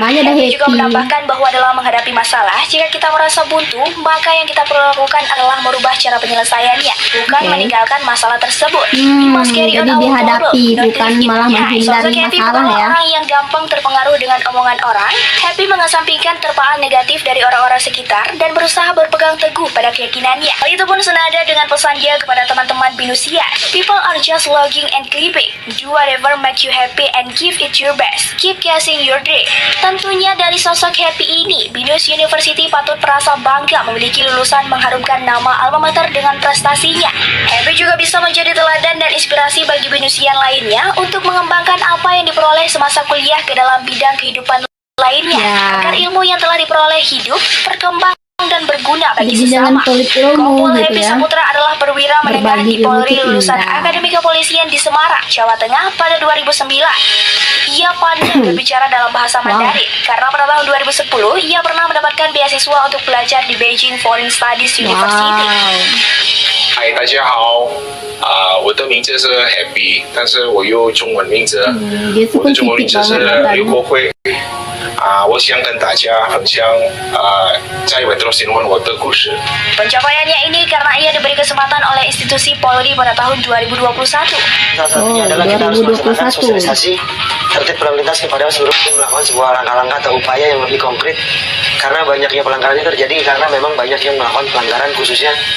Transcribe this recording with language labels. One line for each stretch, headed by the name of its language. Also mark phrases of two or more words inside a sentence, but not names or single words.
Indonesian: Happy juga menambahkan bahwa dalam menghadapi masalah, jika kita merasa buntu, maka yang kita perlu lakukan adalah merubah cara penyelesaiannya, bukan meninggalkan masalah tersebut. Jadi dihadapi, bukan malah menghindari masalah ya. Orang yang gampang terpengaruh dengan omongan orang, Happy mengesampingkan terpaan negatif dari orang-orang sekitar dan berusaha berpegang teguh pada keyakinannya. Hal itu pun senada dengan pesan dia kepada teman-teman Binusia.
English: People are just logging and clipping. Do whatever make you happy and give it your best. Keep chasing your dream.
Indonesian: Tentunya dari sosok Happy ini, Binus University patut merasa bangga memiliki lulusan mengharumkan nama
Latin: alma mater
Indonesian: dengan prestasinya. Happy juga bisa menjadi teladan dan inspirasi bagi Binusian lainnya untuk mengembangkan apa yang diperoleh semasa kuliah ke dalam bidang kehidupan lainnya, agar ilmu yang telah diperoleh hidup berkembang dan berguna bagi sesama. Kompol Happy Saputra adalah perwira menengah di Polri lulusan Akademi Kepolisian di Semarang, Jawa Tengah pada 2009. Ia pandai berbicara dalam bahasa Mandarin karena pada tahun 2010 ia pernah mendapatkan beasiswa untuk belajar di Beijing Foreign Studies University.
Chinese: 嗨，大家好，我的名字是 Happy，但是我有中文名字，我的中文名字是刘国辉。我想跟大家分享在Metro Sinwon我的故事。
Indonesian: Pencapaiannya ini karena ia diberi kesempatan oleh institusi Polri pada tahun 2021. Salah satunya adalah kita harus melaksanakan sosialisasi tertib berlalu lintas kepada seluruh tim, melakukan sebuah langkah-langkah atau upaya yang lebih konkret karena banyaknya pelanggaran ini terjadi karena memang banyak yang melakukan pelanggaran khususnya.